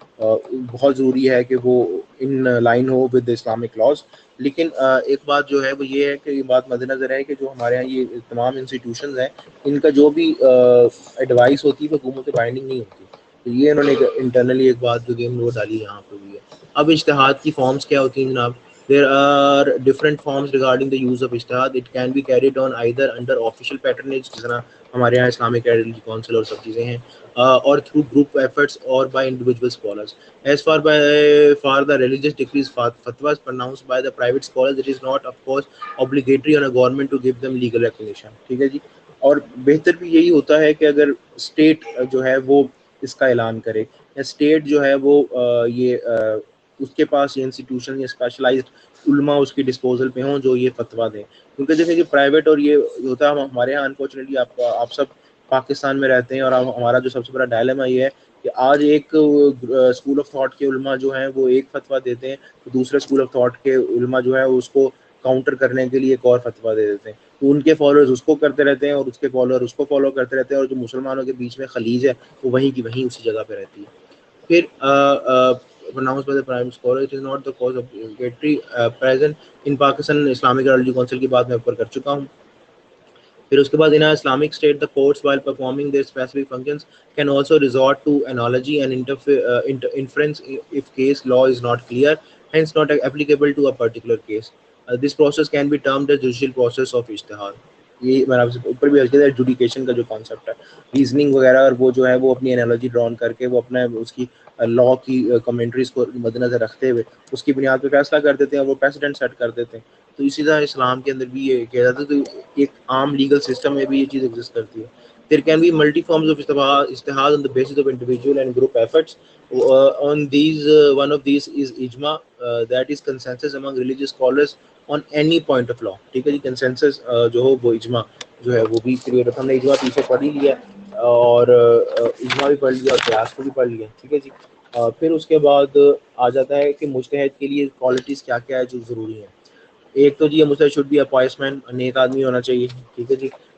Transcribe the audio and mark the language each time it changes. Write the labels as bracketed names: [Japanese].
[Urdu] بہت ضروری ہے کہ وہ in line ہو with Islamic laws. لیکن ایک بات جو ہے وہ یہ ہے کہ یہ بات مد نظر ہے کہ جو ہمارے یہاں یہ تمام انسٹیٹیوشنز ہیں، ان کا جو بھی ایڈوائس ہوتی ہے وہ حکومت بائنڈنگ نہیں ہوتی. تو یہ انہوں نے انٹرنلی ایک بات جو گیم نوٹ ڈالی یہاں پہ بھی ہے. اب اجتہاد کی فارمز کیا ہوتی ہیں جناب؟ [English] There are different forms regarding the use of ijtihad. It can be carried on either under official patronage, [Urdu] جس طرح ہمارے یہاں اسلامک آئیڈیالوجی کونسل اور سب چیزیں ہیں، [English] اور through group efforts or by individual scholars. As for the religious decrees, fatwas pronounced by the private scholars, it is not of course obligatory on a government to give them legal recognition. [Urdu] ٹھیک ہے جی. اور بہتر بھی یہی ہوتا ہے کہ اگر اسٹیٹ جو ہے وہ اس کا اعلان کرے، یا اسٹیٹ جو ہے وہ یہ اس کے پاس یہ انسٹیٹیوشن یا اسپیشلائزڈ علماء اس کی ڈسپوزل پہ ہوں جو یہ فتویٰ دیں. کیونکہ جیسے کہ پرائیویٹ اور یہ ہوتا ہے ہمارے یہاں انفارچونیٹلی آپ سب پاکستان میں رہتے ہیں، اور ہمارا جو سب سے بڑا ڈائلیما یہ ہے کہ آج ایک اسکول آف تھاٹ کے علماء جو ہیں وہ ایک فتویٰ دیتے ہیں، تو دوسرے اسکول آف تھاٹ کے علماء جو ہے اس کو کاؤنٹر کرنے کے لیے ایک اور فتویٰ دے دیتے ہیں. تو ان کے فالوورز اس کو کرتے رہتے ہیں اور اس کے فالوور اس کو فالو کرتے رہتے ہیں، اور جو مسلمانوں کے بیچ میں خلیج ہے وہ وہیں کی وہیں اسی جگہ پہ رہتی ہے. پھر [English] pronounced by the prime scholar, it is not the cause of obligatory present in Pakistan Islamic Ideology Council [Urdu] کی بات میں اوپر کر چکا ہوں. پھر اس کے بعد [English] in Islamic State the courts while performing their specific functions can also resort to analogy and inference if case law is not clear, hence not applicable to a particular case. This process can be termed as judicial process of ijtihad. [Urdu] یہ میں آپ سے اوپر بھی عرض کیا ایجوڈیکیشن کا جو کانسیپٹ ہے، ریزننگ وغیرہ، اور وہ جو ہے وہ اپنی انالوجی ڈرون کر کے وہ اپنا اس کی لا کی کمنٹریز کو مد نظر رکھتے ہوئے اس کی بنیاد پہ فیصلہ کر دیتے ہیں، وہ پریسیڈنٹ سیٹ کر دیتے ہیں. تو اسی طرح اسلام کے اندر بھی یہ کیا جاتا ہے. تو ایک عام لیگل سسٹم میں بھی یہ چیز ایگزسٹ کرتی ہے. [English] There can be multi forms of ijtihad on the basis of individual and group efforts. On these, one of these is ijma, that is consensus among religious scholars on any point of law. [Urdu] ٹھیک ہے جی. Consensus جو ہو وہ اجماع جو ہے وہ بھی create ہوتا ہے. ہم نے اجماع پیچھے پڑھ ہی لیا اور اجماع بھی پڑھ لیا اور قیاس کو بھی پڑھ لیا. ٹھیک ہے جی. پھر اس کے بعد آ جاتا ہے کہ مجتہد کے لیے کوالٹیز کیا کیا ہے جو ضروری ہیں. ایک تو جی مجتہد [English] should be a pious man, [Urdu] نیک آدمی ہونا چاہیے. ٹھیک ہے جی.